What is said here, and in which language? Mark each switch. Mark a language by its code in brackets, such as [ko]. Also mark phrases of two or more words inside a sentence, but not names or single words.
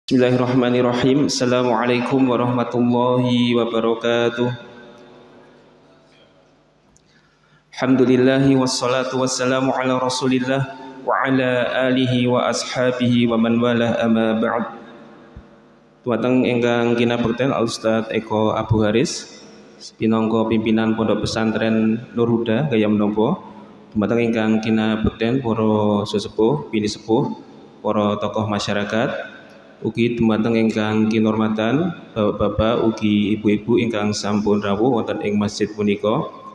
[ar] بسم الله الرحمن الرحيم السلام عليكم ورحمة الله وبركاته. الحمد لله والصلاة والسلام على رسول الله وعلى آله وأصحابه ومن والاه أما بعد. [jv] Dumateng ingkang kinabekten Al Ustaz Eko Abu Haris pinangka pimpinan Pondok Pesantren Nur Huda Gaya Menapa. Dumateng ingkang kinabekten para sesepuh, bini sepuh, para tokoh masyarakat, ugi dumateng ingkang kinurmatan bapak-bapak ugi ibu-ibu ingkang sampun rawuh wonten ing masjid punika.